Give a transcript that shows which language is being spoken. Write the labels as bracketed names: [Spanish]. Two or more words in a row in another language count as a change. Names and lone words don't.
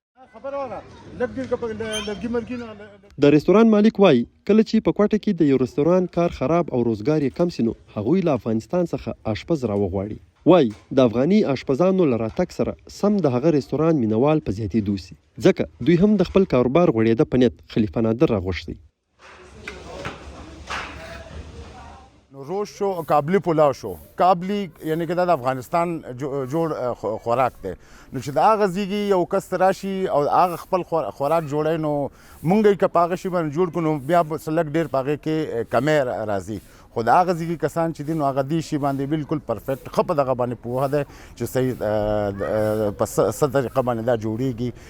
[Pashto] د رستوران مالک وای کله چې په کوټه کې د یو رستوران کار خراب او روزګار یې کم سي نو هغوی له افغانستان څخه اشپز راوغواړي. وای د افغاني اشپزانو له راتګ سره سم د هغه رستوران مینوال په زیاتېدو سي، ځکه دوی هم د خپل کاروبار غوړېده په نیت خلیفه نادر راغوښتی. روش شو قابلی پلاو شو. قابلی یعنی که دا د افغانستان جوړ خوراک دی، نو چې د هغه زیږي یو کس راشي او هغه خپل خوراک جوړی نو مونږ یې که په هغه شي باندې جوړ کړو نو بیا لږ ډېر په هغې کې کمی راځي. خو د هغه زیږي کسان چې دي نو هغه دې شي باندې بالکل پرفیکټ ښه په دغه باندې پوهه دی چې صحیح په څه طریقه باندې دا جوړیږي.